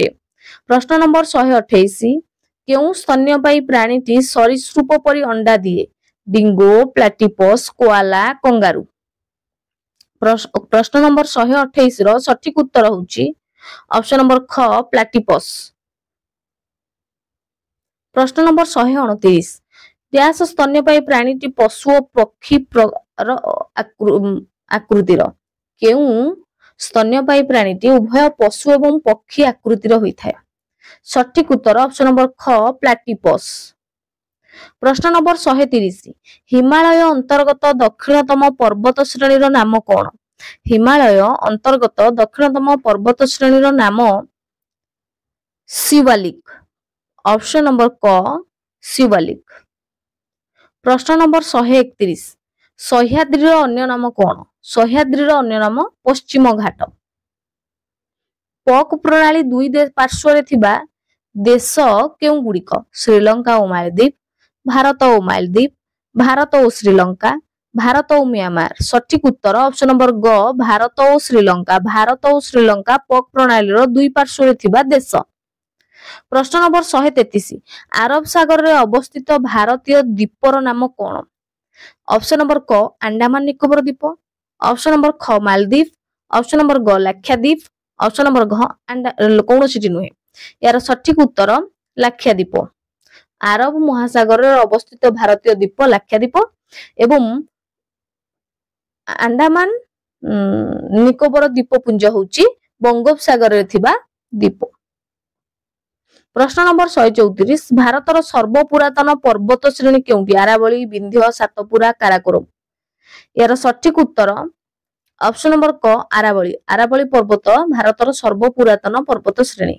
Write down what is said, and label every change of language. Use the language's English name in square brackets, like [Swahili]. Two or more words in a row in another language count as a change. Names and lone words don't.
[Odia] ପ୍ରଶ୍ନ ନମ୍ବର 128 କେଉଁ ସ୍ତନ୍ୟପାୟୀ ପ୍ରାଣୀଟି ସରୀସୃପ ପରି ଅଣ୍ଡା ଦିଏ? ଡିଙ୍ଗୋ, ପ୍ଲାଟିପସ, କୋଆଲା, କଙ୍ଗାରୁ। ପ୍ରଶ୍ନ ନମ୍ବର 128 ର ସଠିକ ଉତ୍ତର ହେଉଛି [English] option number [Odia] ଖ ପ୍ଲାଟିପସ। ପ୍ରଶ୍ନ ନମ୍ବର 129 ଡ୍ୟାସ ସ୍ତନ୍ୟପାୟୀ ପ୍ରାଣୀଟି ପଶୁ ଓ ପକ୍ଷୀ ଆକୃତିର? କେଉଁ ସ୍ତନ୍ୟପାୟୀ ପ୍ରାଣୀଟି ଉଭୟ ପଶୁ ଏବଂ ପକ୍ଷୀ ଆକୃତିର ହୋଇଥାଏ? ସଠିକ ଉତ୍ତର [English] option number [Odia] ଖ ପ୍ଲାଟିପସ। ପ୍ରଶ୍ନ ନମ୍ବର 130 ହିମାଳୟ ଅନ୍ତର୍ଗତ ଦକ୍ଷିଣତମ ପର୍ବତ ଶ୍ରେଣୀର ନାମ କଣ? ହିମାଳୟ ଅନ୍ତର୍ଗତ ଦକ୍ଷିଣତମ ପର୍ବତ ଶ୍ରେଣୀର ନାମ ଶିବାଳିକ। [English] option number [Odia] କ ଶିବାଳିକ। ପ୍ରଶ୍ନ ନମ୍ବର 131 ସହ୍ୟାଦ୍ରିର ଅନ୍ୟ ନାମ କଣ? ସହ୍ୟାଦ୍ରିର ଅନ୍ୟ ନାମ ପଶ୍ଚିମ ଘାଟ। ପକ ପ୍ରଣାଳୀ ଦୁଇ ପାର୍ଶ୍ୱ ରେ ଥିବା ଦେଶ କେଉଁ ଗୁଡ଼ିକ? ଶ୍ରୀଲଙ୍କା ଓ ମାଲଦ୍ୱୀପ, ଭାରତ ଓ ମାଲଦ୍ୱୀପ, ଭାରତ ଓ ଶ୍ରୀଲଙ୍କା, ଭାରତ ଓ ମ୍ୟାନମାର। ସଠିକ ଉତ୍ତର [English] option number [Odia] ଗ ଭାରତ ଓ ଶ୍ରୀଲଙ୍କା। ଭାରତ ଓ ଶ୍ରୀଲଙ୍କା ପକ ପ୍ରଣାଳୀ ର ଦୁଇ ପାର୍ଶ୍ୱ ରେ ଥିବା ଦେଶ। ପ୍ରଶ୍ନ ନମ୍ବର 133 ଆରବ ସାଗର ରେ ଅବସ୍ଥିତ ଭାରତୀୟ ଦ୍ୱୀପର ନାମ କଣ? [English] option number [Odia] କ ଆଣ୍ଡାମାନ ନିକୋବର ଦ୍ୱୀପ, [English] option number [Odia] ଖ ମାଲଦ୍ୱୀପ, [English] option number [Odia] ଗ ଲାକ୍ଷାଦ୍ୱୀପ, [English] option number [Odia] ଘ କୌଣସି ନୁହେଁ। ଯାର ସଠିକ ଉତ୍ତର ଲାକ୍ଷାଦ୍ୱୀପ। ଆରବ ମହାସାଗର ରେ ଅବସ୍ଥିତ ଭାରତୀୟ ଦ୍ୱୀପ ଲାକ୍ଷାଦ୍ୱୀପ ଏବଂ ଆଣ୍ଡାମାନ ନିକୋବର ଦ୍ୱୀପପୁଞ୍ଜ ହେଉଛି ବଙ୍ଗୋପସାଗର ରେ ଥିବା ଦ୍ୱୀପ। ପ୍ରଶ୍ନ ନମ୍ବର 134 ଭାରତର ସର୍ବପୁରାତନ ପର୍ବତ ଶ୍ରେଣୀ କେଉଁଟି? ଆରାବଳୀ, ବିନ୍ଧ୍ୟ, ସାତପୁରା, କାରାକୋରମ। ଯାର ସଠିକ ଉତ୍ତର [English] option number [Odia] କ ଆରାବଳୀ। ଆରାବଳୀ ପର୍ବତ ଭାରତର ସର୍ବପୁରାତନ ପର୍ବତ ଶ୍ରେଣୀ।